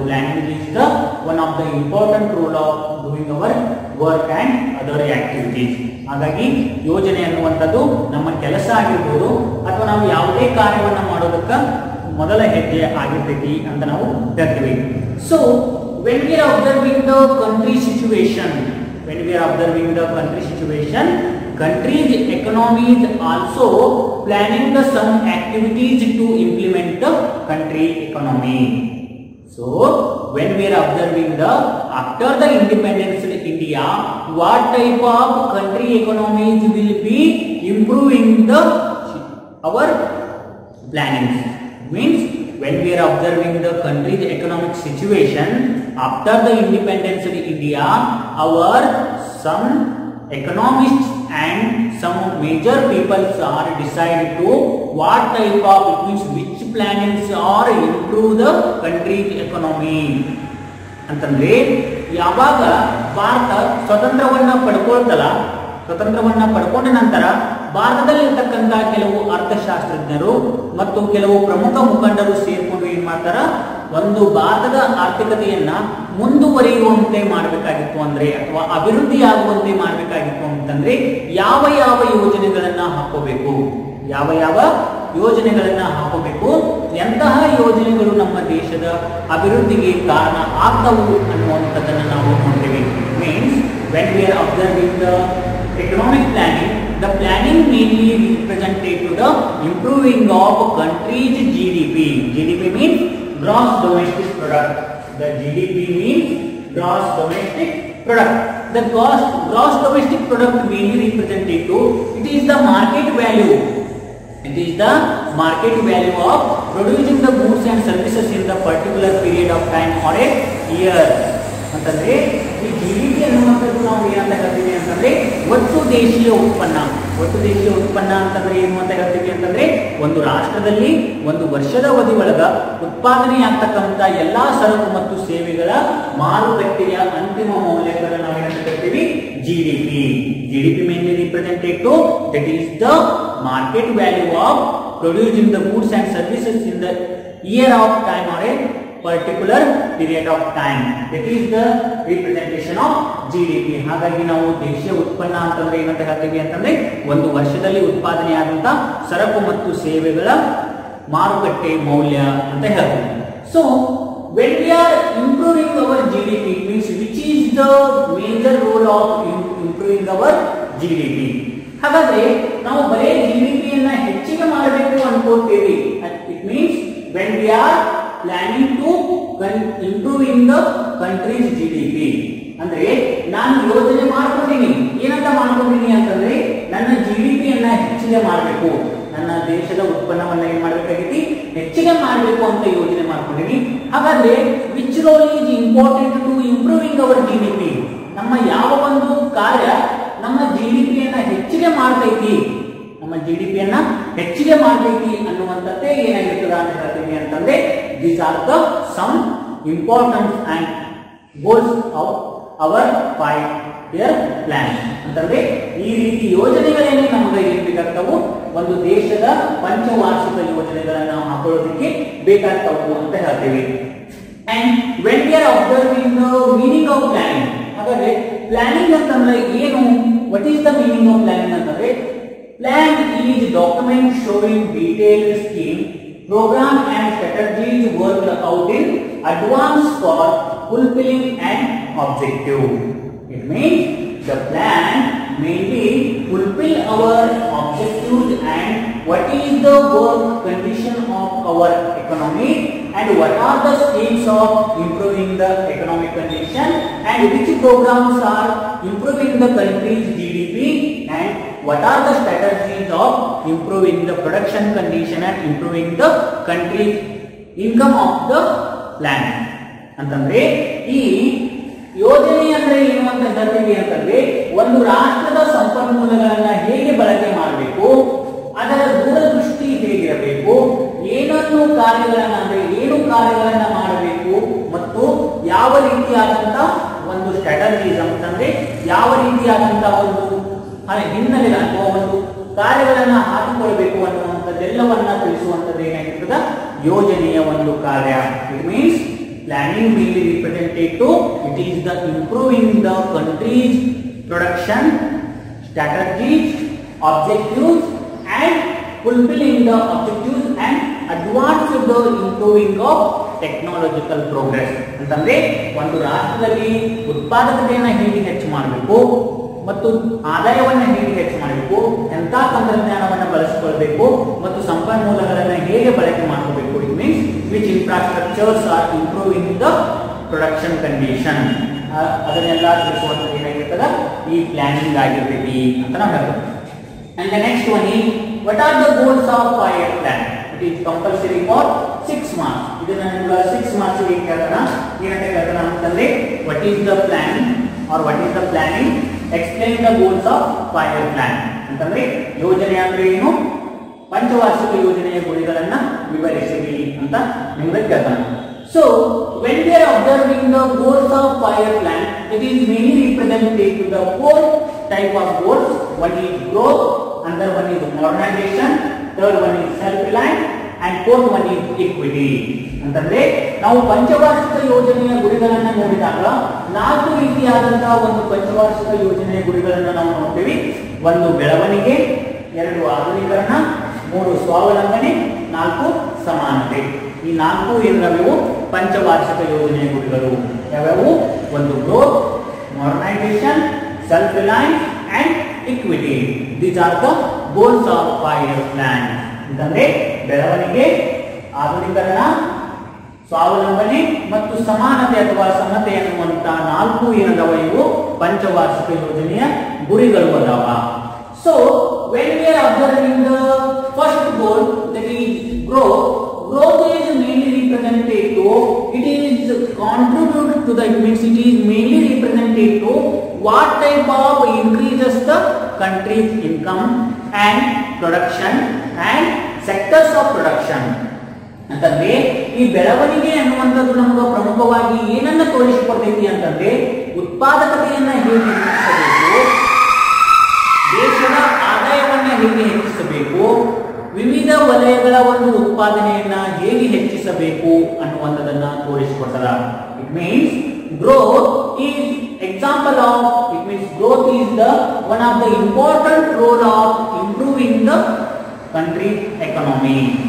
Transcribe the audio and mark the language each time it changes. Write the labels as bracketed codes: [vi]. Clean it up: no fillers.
[en] Planning is the one of the important role of doing our work and other activities. [kn] ಹಾಗಾಗಿ ಯೋಜನೆ ಅನ್ನುವಂಥದ್ದು ನಮ್ಮ ಕೆಲಸ ಆಗಿರ್ಬೋದು ಅಥವಾ ನಾವು ಯಾವುದೇ ಕಾರ್ಯವನ್ನ ಮಾಡೋದಕ್ಕೆ ಮೊದಲ ಹೆಜ್ಜೆ ಆಗಿರ್ತೈತಿ ಅಂತ ನಾವು ಹೇಳ್ತೀವಿ. [en] So when we are observing the country situation, when we are observing the country situation, country's economy is also planning the some activities to implement the country economy. So when we are observing the after the independence of India, what type of country economies will be improving the our planning. Means when we are observing the country's economic situation after the independence of India, our some economists and some major peoples are decided to what type of, it means which plannings are improve the country's economy. [kn] ಅಂತಂದ್ರೆ ಯಾವಾಗ ಭಾರತ ಸ್ವತಂತ್ರವನ್ನ ಪಡ್ಕೊಳ್ತಲ್ಲ, ಸ್ವತಂತ್ರವನ್ನ ಪಡ್ಕೊಂಡ ನಂತರ ಭಾರತದಲ್ಲಿರ್ತಕ್ಕಂಥ ಕೆಲವು ಅರ್ಥಶಾಸ್ತ್ರಜ್ಞರು ಮತ್ತು ಕೆಲವು ಪ್ರಮುಖ ಮುಖಂಡರು ಸೇರ್ಕೊಂಡು ಏನ್ ಮಾಡ್ತಾರ, ಒಂದು ಭಾರತದ ಆರ್ಥಿಕತೆಯನ್ನ ಮುಂದುವರಿಯುವಂತೆ ಮಾಡಬೇಕಾಗಿತ್ತು ಅಂದ್ರೆ ಅಥವಾ ಅಭಿವೃದ್ಧಿ ಆಗುವಂತೆ ಮಾಡಬೇಕಾಗಿತ್ತು ಅಂತಂದ್ರೆ ಯಾವ ಯಾವ ಯೋಜನೆಗಳನ್ನ ಹಾಕೋಬೇಕು, ಯಾವ ಯಾವ ಯೋಜನೆಗಳನ್ನ ಹಾಕೋಬೇಕು, ಎಂತಹ ಯೋಜನೆಗಳು ನಮ್ಮ ದೇಶದ ಅಭಿವೃದ್ಧಿಗೆ ಕಾರಣ ಆಗ್ತವು ಅನ್ನುವಂಥದ್ದನ್ನು ನಾವು ನೋಡ್ತೀವಿ. [en] Means when we are observing the economic planning, the planning mainly represented to the improving of country's GDP. GDP means gross domestic product. The GDP means gross domestic product. The gross domestic product mainly represented to, it is the market value. It is the market value of producing the goods and services in the particular period of time or a year. [kn] ಅಂತಂದ್ರೆ ಈ GDP ಅನ್ನುವಂಥದ್ದು ನಾವು ಏನಂತ ಹೇಳ್ತೀವಿ ಅಂತಂದ್ರೆ ಒಟ್ಟು ದೇಶೀಯ ಉತ್ಪನ್ನ. ಒಟ್ಟು ದೇಶೀಯ ಉತ್ಪನ್ನ ಅಂತಂದ್ರೆ ಏನು ಅಂತ ಹೇಳ್ತೀವಿ ಅಂತಂದ್ರೆ ಒಂದು ರಾಷ್ಟ್ರದಲ್ಲಿ ಒಂದು ವರ್ಷದ ಅವಧಿ ಒಳಗ ಉತ್ಪಾದನೆಯಾಗ್ತಕ್ಕಂಥ ಎಲ್ಲಾ ಸರಕು ಮತ್ತು ಸೇವೆಗಳ ಮಾರುಕಟ್ಟೆಯ ಅಂತಿಮ ಮೌಲ್ಯಗಳನ್ನು ನಾವು ಏನಂತ ಹೇಳ್ತೀವಿ? GDP. [en] GDP mainly represented to, that is the market value of producing the goods and services in the year of time or a particular period of time. That is the representation of GDP. [kn] ಹಾಗಾಗಿ ನಾವು ದೇಶೀಯ ಉತ್ಪನ್ನ ಅಂತಂದ್ರೆ ಏನಂತ ಹೇಳ್ತೀವಿ ಅಂತಂದ್ರೆ ಒಂದು ವರ್ಷದಲ್ಲಿ ಉತ್ಪಾದನೆಯಾದಂತ ಸರಕು ಮತ್ತು ಸೇವೆಗಳ ಮಾರುಕಟ್ಟೆ ಮೌಲ್ಯ ಅಂತ ಹೇಳ್ತೀವಿ. [en] So when we are improving our GDP, it means which is the major role of improving our GDP. [kn] ಹಾಗಾದ್ರೆ ನಾವು ಬರೀ ಜಿಡಿಪಿಯನ್ನ ಹೆಚ್ಚಿಗೆ ಮಾಡಬೇಕು ಅನ್ಕೋತೀವಿ. [en] It means when we are planning to improving the country's GDP. [kn] ಅಂದ್ರೆ ನಾನು ಯೋಜನೆ ಮಾಡ್ಕೊಂಡಿನಿ. ಏನಂತ ಮಾಡ್ಕೊಂಡಿನಿ ಅಂತಂದ್ರೆ ನನ್ನ ಜಿಡಿಪಿಯನ್ನ ಹೆಚ್ಚಿಗೆ ಮಾಡಬೇಕು, ನನ್ನ ದೇಶದ ಉತ್ಪನ್ನವನ್ನ ಏನ್ ಮಾಡಬೇಕಾಗಿತಿ? ಹೆಚ್ಚಿಗೆ ಮಾಡಬೇಕು ಅಂತ ಯೋಜನೆ ಮಾಡ್ಕೊಂಡಿನಿ. ಹಾಗಾದ್ರೆ [en] Which role is important to improving our GDP? [kn] ನಮ್ಮ ಯಾವ ಒಂದು ಕಾರ್ಯ ನಮ್ಮ ಜಿಡಿಪಿಯನ್ನ ಹೆಚ್ಚಿಗೆ ಮಾಡ್ತೈತಿ, ನಮ್ಮ ಜಿಡಿಪಿಯನ್ನ ಹೆಚ್ಚಿಗೆ ಮಾಡ್ತೈತಿ ಅನ್ನುವಂಥದ್ದೇ ಏನಾಗಿರ್ತದ ಅಂತ ಹೇಳ್ತೀವಿ ಅಂತಂದ್ರೆ [en] these are the some important and goals of our 5-year plan. [kn] ಅಂತಂದ್ರೆ ಈ ರೀತಿ ಯೋಜನೆಗಳೇನೇ ನಮಗೆ ಏನ್ ಬೇಕಾಗ್ತಾವು? ಒಂದು ದೇಶದ ಪಂಚವಾರ್ಷಿಕ ಯೋಜನೆಗಳನ್ನ ಹಾಕೊಳ್ಳೋದಕ್ಕೆ ಬೇಕಾಗ್ತಾವು ಅಂತ ಹೇಳ್ತೀವಿ. [en] And when we are observing the meaning of planning, [kn] ಹಾಗಾದ್ರೆ ಪ್ಲಾನಿಂಗ್ ಅಂತಂದ್ರೆ ಏನು? [en] What is the meaning of planning ಅಂತಂದ್ರೆ plan is document showing detailed scheme, program and strategies worked out in advance for fulfilling an objective. It means the plan mainly fulfill our objectives and what is the work condition of our economy and what are the schemes of improving the economic condition and which programs are improving the country's GDP and what are the strategies of improving the production condition and improving the country's income of the plan. [kn] ಅಂತಂದ್ರೆ ಈ ಯೋಜನೆ ಅಂದ್ರೆ ಏನು ಅಂತ ಹೇಳ್ತೀವಿ ಅಂತಂದ್ರೆ ಒಂದು ರಾಷ್ಟ್ರದ ಸಂಪನ್ಮೂಲಗಳನ್ನ ಹೇಗೆ ಬಳಕೆ ಮಾಡಬೇಕು, ಅದರ ದೂರದೃಷ್ಟಿ ಹೇಗಿರಬೇಕು, ಏನನ್ನು ಕಾರ್ಯಗಳನ್ನ ಅಂದ್ರೆ ಏನು ಕಾರ್ಯಗಳನ್ನ ಮಾಡಬೇಕು ಮತ್ತು ಯಾವ ರೀತಿಯಾದಂತ ಒಂದು ಸ್ಟ್ರಾಟಜೀಸ್ ಅಂತಂದ್ರೆ ಯಾವ ರೀತಿಯಾದಂತ ಒಂದು ಹಿನ್ನೆಲೆ ಅಥವಾ ಒಂದು ಕಾರ್ಯಗಳನ್ನ ಹಾಕಿಕೊಳ್ಬೇಕು ಅನ್ನುವಂಥದ್ದೆಲ್ಲವನ್ನ ತಿಳಿಸುವಂಥದ್ದು ಏನಾಗಿರ್ತದ? ಯೋಜನೆಯ ಒಂದು ಕಾರ್ಯ. [en] It means planning mainly represented to, it is the improving the country's production strategies, objectives and fulfilling the objectives and advance the improving of technological progress. [kn] ಅಂತಂದ್ರೆ ಒಂದು ರಾಷ್ಟ್ರದಲ್ಲಿ ಉತ್ಪಾದಕತೆಯನ್ನು ಹೇಗೆ ಹೆಚ್ಚು ಮಾಡಬೇಕು ಮತ್ತು ಆದಾಯವನ್ನು ಹೇಗೆ ಹೆಚ್ಚು ಮಾಡಬೇಕು, ಎಂತ ತಂತ್ರಜ್ಞಾನವನ್ನು ಬಳಸಿಕೊಳ್ಳಬೇಕು ಮತ್ತು ಸಂಪನ್ಮೂಲಗಳನ್ನು ಹೇಗೆ ಬಳಕೆ ಮಾಡಬೇಕು. [en] It means which infrastructures are improving the production condition. [kn] ಅದನ್ನೆಲ್ಲ ತಿಳಿಸುವಂಥದ್ದು ಏನಾಗಿರ್ತದ? ಈ ಪ್ಲಾನಿಂಗ್ ಆಗಿರ್ತೈತಿ ಅಂತ ನಾವು ಹೇಳ್ತೀವಿ. [en] And the next one is what are the goals of 5-year plan? It is compulsory for 6 marks. [kn] ಇದನ್ನ ನಿಮಗೆ 6 marks ಗೆ ಕೇಳ್ತಾನ. ಏನಂತ ಕೇಳ್ತಾನ ಅಂತಂದ್ರೆ [en] what is the plan or what is the planning? Explain the goals of 5-year plan. [kn] ಅಂತಂದ್ರೆ ಯೋಜನೆ ಅಂದ್ರೆ ಏನು, ಪಂಚವಾರ್ಷಿಕ ಯೋಜನೆಯ ಗುರಿಗಳನ್ನ ವಿವರಿಸಿರಿ ಅಂತ ನಿಮಗೆ ಕೇಳ್ತಾನೆ. [en] So when we are observing the goals of 5-year plan, it is mainly represented to the 4 type of goals. One is growth, another one is modernization, third one is self-reliance and fourth one is equity. [kn] ಅಂತಂದ್ರೆ ನಾವು ಪಂಚವಾರ್ಷಿಕ ಯೋಜನೆಯ ಗುರಿಗಳನ್ನ ನೋಡಿದಾಗ 4 ರೀತಿಯಾದಂತಹ ಒಂದು ಪಂಚವಾರ್ಷಿಕ ಯೋಜನೆಯ ಗುರಿಗಳನ್ನ ನಾವು ನೋಡ್ತೀವಿ. 1 ಬೆಳವಣಿಗೆ, 2 ಆಧುನೀಕರಣ, 3 ಸ್ವಾವಲಂಬನೆ, 4 ಸಮಾನತೆ. ಈ 4 ಏನವು ಪಂಚವಾರ್ಷಿಕ ಯೋಜನೆಯ ಗುರಿಗಳು ಯಾವ್ಯಾವು? [en] ಒಂದು growth, modernisation, self reliance and equity. These are the goals of 5-year plan. [kn] ಅಂತಂದ್ರೆ ಬೆಳವಣಿಗೆ, ಆಧುನೀಕರಣ, ಸ್ವಾವಲಂಬನೆ ಮತ್ತು ಸಮಾನತೆ ಅಥವಾ ಸಮತೆ ಎನ್ನುವಂತ 4 ಏನದವ ಇವು ಪಂಚವಾರ್ಷಿಕ ಯೋಜನೆಯ ಗುರಿಗಳು ಅದಾವ. [en] So when we are observing the first goal, that is growth is mainly represented to, it is contribute to the, it means it is mainly represented to what type of increases the country's income and production and sectors of production. [kn] ಅಂತಂದ್ರೆ ಈ ಬೆಳವಣಿಗೆ ಅನ್ನುವಂಥದ್ದು ನಮಗೆ ಪ್ರಮುಖವಾಗಿ ಏನನ್ನ ತೋರಿಸಿಕೊಡ್ತೈತಿ ಅಂತಂದ್ರೆ ಉತ್ಪಾದಕತೆಯನ್ನ ಹೇಗೆ ಹೆಚ್ಚಿಸಬೇಕು, ದೇಶದ ಆದಾಯವನ್ನ ಹೇಗೆ ಹೆಚ್ಚಿಸಬೇಕು, ವಿವಿಧ ವಲಯಗಳ ಒಂದು ಉತ್ಪಾದನೆಯನ್ನ ಹೇಗೆ ಹೆಚ್ಚಿಸಬೇಕು ಅನ್ನುವಂಥದ್ದನ್ನ ತೋರಿಸಿಕೊಡ್ತದ. [en] It means growth is example of, it means growth is the one of the important role of improving the country economy.